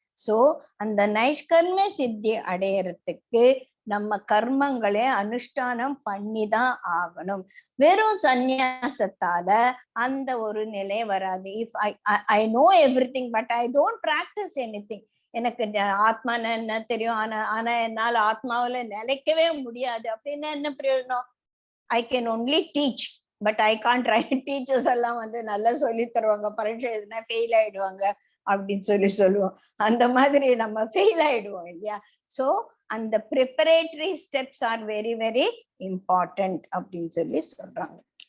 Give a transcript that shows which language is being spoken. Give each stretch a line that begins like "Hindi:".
Tamil: So அந்த நைஷ்கர்ம சித்தி அடையறதுக்கு நம்ம கர்மங்களே அனுஷ்டானம் பண்ணிதான் ஆகணும். வெறும் சந்நியாசத்தால அந்த ஒரு நிலை வராது.
English: If I know everything but I don't practice anything.
Tamil: எனக்கு ஆத்மான்னு என்ன தெரியும், ஆனா என்னால ஆத்மாவில நிலைக்கவே முடியாது அப்படின்னா என்ன பிரயோஜனம்?
English: I can only teach, but I can't write.
Tamil: Teachers எல்லாம் வந்து நல்லா சொல்லி தருவாங்க, பரீட்சை எதுனா ஃபெயில் ஆயிடுவாங்க அப்படின்னு சொல்லுவோம். அந்த மாதிரி நம்ம ஃபெயில் ஆயிடுவோம் இல்லையா. சோ அந்த
English: preparatory steps are very very important
Tamil: அப்படின்னு சொல்றாங்க.